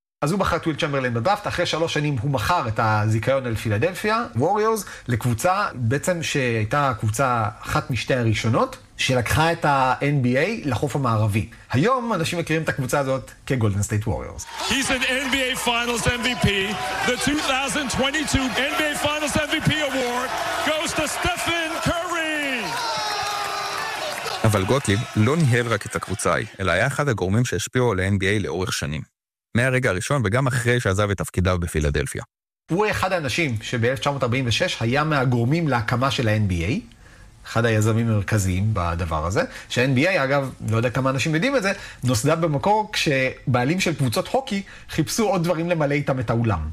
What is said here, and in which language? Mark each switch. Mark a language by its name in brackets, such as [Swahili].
[Hebrew] אז הוא בחר את וויל צ'מברליין בדראפט, אחרי 3 שנים הוא מכר את הזיכיון אל פילדלפיה, ווריורס, לקבוצה בעצם שהייתה קבוצה אחת משתי הראשונות, שלקחה את ה-NBA לחוף המערבי. היום אנשים מכירים את הקבוצה הזאת כגולדן סטייט ווריורס. [English] He's an NBA Finals MVP. The 2022 NBA Finals MVP Award goes to Stephen Curry. [Hebrew] אבל גוטליב לא ניהל רק את הקבוצה ההיא, אלא היה אחד הגורמים שהשפיעו ל-NBA לאורך שנים. מהרגע הראשון וגם אחרי שעזב את תפקידיו בפילדלפיה. הוא אחד האנשים שב-1946 היה מהגורמים להקמה של ה-NBA, אחד היזמים המרכזיים בדבר הזה, שה-NBA, אגב, לא יודע כמה אנשים יודעים את זה, נוסדה במקור כשבעלים של קבוצות הוקי חיפשו עוד דברים למלא איתם את האולם.